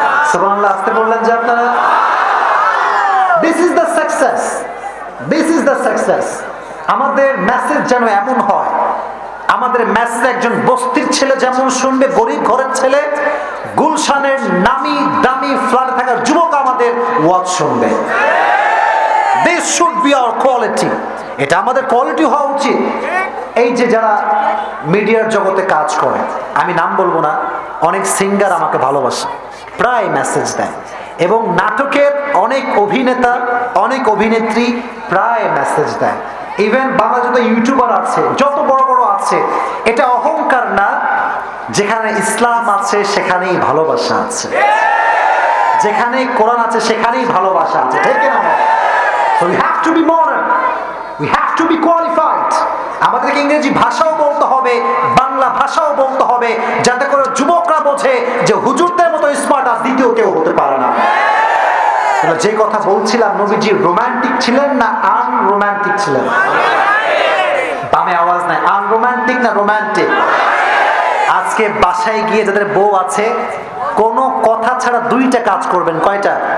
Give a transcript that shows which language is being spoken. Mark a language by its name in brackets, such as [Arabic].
[Bangla] সুবহানাল্লাহ, আসতে বললেন যে আপনারা। [English] this is the success, [Bangla] this is the success. আমাদের মেসেজ যেন এমন হয়, আমাদের মেসেজ একজন বস্তির ছেলে যেমন শুনবে, গরিব ঘরের ছেলে, গুলশানের নামি দামি ফ্ল্যাটে থাকা যুবক আমাদের ওয়াজ শুনবে। [English] This should be our quality. [Bangla] এটা আমাদের কোয়ালিটি হওয়া উচিত। এই যে যারা মিডিয়ার জগতে কাজ করে, আমি নাম বলবো না, অনেক সিঙ্গার আমাকে ভালোবাসে, প্রায় মেসেজ দেয়, এবং নাটকের অনেক অভিনেতা, অনেক অভিনেত্রী প্রায় মেসেজ দেয়। ইভেন বাংলা যত ইউটিউবার আছে, যত বড় বড় আছে, এটা অহংকার না, যেখানে ইসলাম আছে সেখানেই ভালোবাসা আছে, যেখানে কোরআন আছে সেখানেই ভালোবাসা আছে, ঠিক না? [English] So we have to be modern, we have to be qualified. [Bangla] আমাদেরকে ইংরেজি ভাষাও বলতে হবে, বাংলা ভাষাও বলতে হবে, যাতে করে যুবকরা বোঝে যে হুজুরদের মতো স্মার্ট আর দ্বিতীয় কেউ হতে পারে না। যে কথা বলছিলাম, নবীজি রোমান্টিক ছিলেন না আনরোমান্টিক ছিলেন? বামে আওয়াজ নাই, আনরোমান্টিক না রোমান্টিক? আজকে বাসায় গিয়ে যাদের বউ আছে, কোনো কথা ছাড়া দুইটা কাজ করবেন, কয়টা?